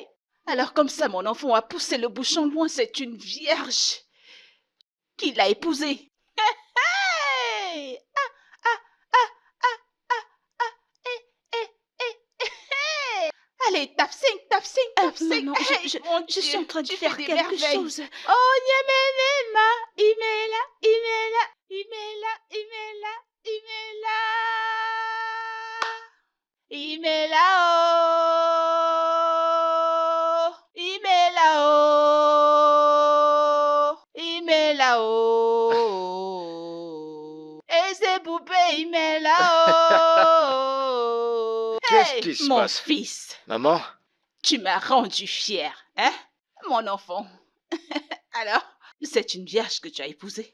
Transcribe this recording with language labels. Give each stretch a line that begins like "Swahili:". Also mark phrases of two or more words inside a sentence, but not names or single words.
French: Alors comme ça, mon enfant a poussé le bouchon loin, c'est une vierge qui l'a épousée. Hey! Allez, tape 5, tape 5, tape 5. Maman, Hey, mon je suis Dieu, en train de tu faire fais des quelque merveilles. chose.
Igbo: Oh, Nyemelema, Imela, Imela, Imela, Imela, Imela. Imela, oh. Imela, oh. Imela, oh.
French: Et c'est poupée, Imela, oh. Qu'est-ce qui se Mon passe? fils, Maman? tu m'as rendu fier, hein, mon enfant. Alors, c'est une vierge que tu as épousée.